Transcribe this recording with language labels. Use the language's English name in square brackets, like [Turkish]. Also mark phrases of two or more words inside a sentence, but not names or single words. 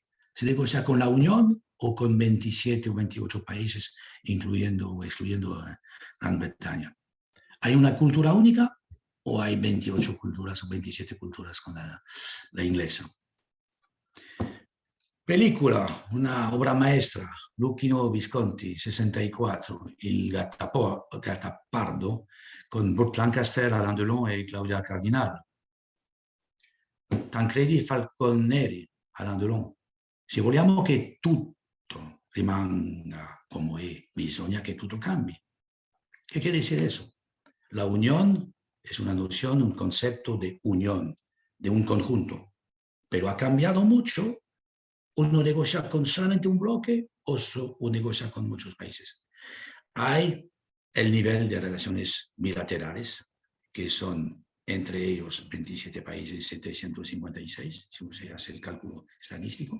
[Spanish] ¿Se negocia con la Unión o con 27 o 28 países, incluyendo o excluyendo Gran Bretaña? ¿Hay una cultura única o hay 28 culturas o 27 culturas con la inglesa? Película, una obra maestra, [Italian] Luchino Visconti, 64, Il Gattopardo, con Burt Lancaster, Alain Delon e Claudia Cardinale. Tancredi Falconeri, Alain Delon. Se vogliamo che tutto rimanga come è, bisogna che tutto cambi. [Spanish] ¿Qué quiere decir eso? La unión es una noción, un concepto de unión, de un conjunto, pero ha cambiado mucho. Uno negocia con solamente un bloque o negocia con muchos países. Hay el nivel de relaciones bilaterales, que son entre ellos 27 países, 756, si se hace el cálculo estadístico.